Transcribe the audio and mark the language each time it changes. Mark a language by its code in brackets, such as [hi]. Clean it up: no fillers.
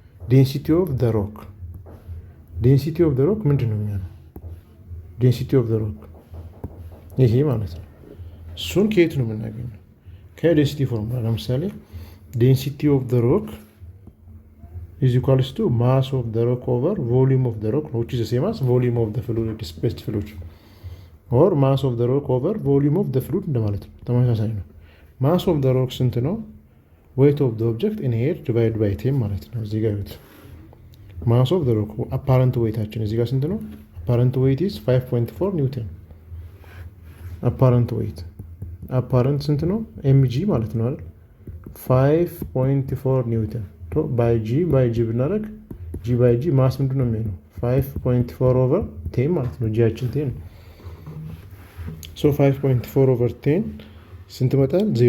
[en] ዴንሲቲ ኦፍ ዘ ሮክ። ዴንሲቲ ኦፍ ዘ ሮክ [am] ምንድን ነው የሚሆነው? [en] ዴንሲቲ ኦፍ ዘ ሮክ [am] ይሄ ማለት ነው። እሱን ከየት ነው የምናገኘው? [en] ከዴንሲቲ ፎርሙላ። ለምሳሌ ዴንሲቲ ኦፍ ዘ ሮክ is equals to mass of the rock over volume of the rock, which is the same as volume of the fluid, displaced fluid, or mass of the rock over volume of the fluid [am] እንደማለት ነው። ተመሳሳይ ነው። [en] mass of the rock [am] ስንት ነው? [en] weight of the object in air divided by time [am] ማለት ነው። እዚህ ጋር ይሁት [en] mass of the rock apparent weighታችን [am] እዚህ ጋር ስንት ነው? [en] apparent weight is 5.4 ኒውተን። apparent [am] ስንት ነው? mg ማለት ነው አይደል? 5.4 ኒውተን ባይ ጂ ብናደርግ ጂ ባይ ጂ ማስ ምንድን ነው የሚሆነው? 5.4 ኦቨር 10 ማለት ነው። ጂያችን 10 ነው። 5.4 ኦቨር 10 ስንት መጣል?